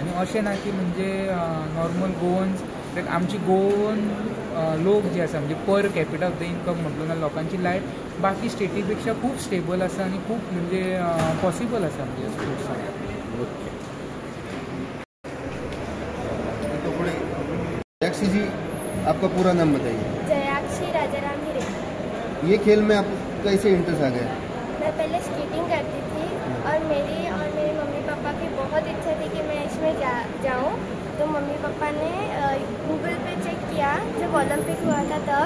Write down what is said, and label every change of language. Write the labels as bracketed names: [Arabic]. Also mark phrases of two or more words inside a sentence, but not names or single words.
[Konkani] आनी अशें ना की म्हणजे [English] normal Goans [Konkani] आमची गोवन लोक जे आसा म्हणजे [English] per capita of the income [Konkani] म्हटलो ना लोकांची लायफ बाकी स्टेटी पेक्षा खूब स्टेबल आसा आनी खूब म्हणजे पॉसिबल आसा म्हणजे स्पोर्ट्सान. [Hindi] जयाक्षी जी आपका पूरा नाम बताइए? जयाक्षी राजाराम हिरे. ये खेल में आप कैसे इंटरेस्ट आ गया? मैं पहले स्केटिंग करती थी और मेरी मम्मी पापा की बहुत इच्छा थी कि मैं इसमें जाऊं. तो मम्मी पापा ने गूगल पे चेक किया जब ओलंपिक हुआ था तब.